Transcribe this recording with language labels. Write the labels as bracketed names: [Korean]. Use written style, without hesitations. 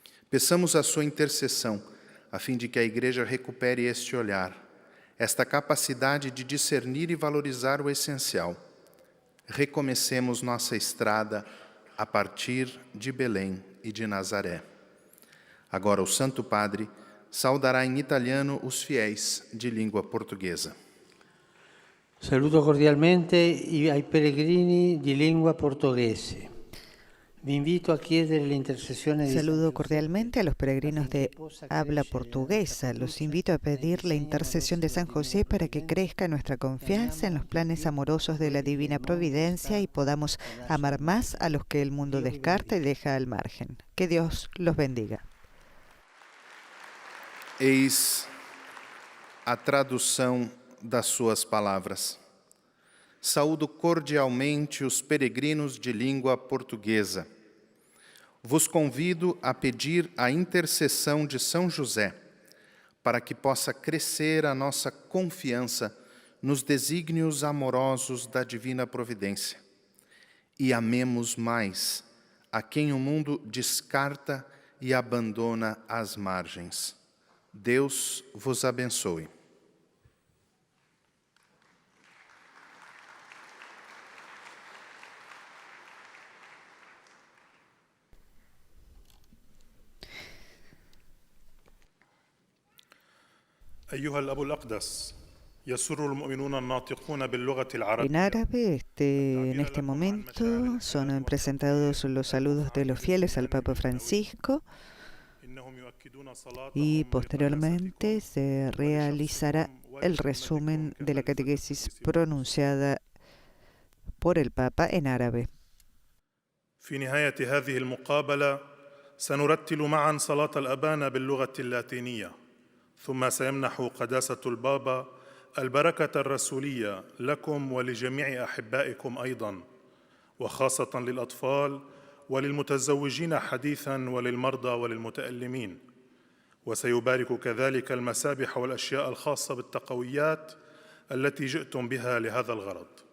[Portuguese] Peçamos a sua intercessão, a fim de que a Igreja recupere este olhar, esta capacidade de discernir e valorizar o essencial. Recomecemos nossa estrada a partir de Belém e de Nazaré. Agora o Santo Padre saudará em italiano os fiéis de língua portuguesa. [Italian] Saluto cordialmente ai pellegrini di lingua portoghese. Vi invito a chiedere l'intercessione di [Spanish] Saludo cordialmente a los peregrinos de habla portuguesa. Los invito a pedir la intercesión de San José para que crezca nuestra confianza en los planes amorosos de la Divina Providencia y podamos amar más a los que el mundo descarta y deja al margen. Que Dios los bendiga. [Portuguese] Eis a tradução das suas palavras. Saúdo cordialmente os peregrinos de língua portuguesa. Vos convido a pedir a intercessão de São José, para que possa crescer a nossa confiança nos desígnios amorosos da Divina Providência. E amemos mais a quem o mundo descarta e abandona às margens. Deus vos abençoe. [Arabic] أيها الأب الأقدس يسر المؤمنون الناطقون باللغة العربية. [Spanish] En árabe, en este momento, son presentados los saludos de los fieles al Papa Francisco y posteriormente se realizará el resumen de la catequesis pronunciada por el Papa en árabe. [Arabic] في نهاية هذه المقابلة سنرتل معا صلاة الأبانا باللغة اللاتينية، ثم سيمنح قداسة البابا البركة الرسولية لكم ولجميع أحبائكم أيضاً، وخاصة للأطفال وللمتزوجين حديثاً وللمرضى وللمتألمين، وسيبارك كذلك المسابح والأشياء الخاصة بالتقويات التي جئتم بها لهذا الغرض.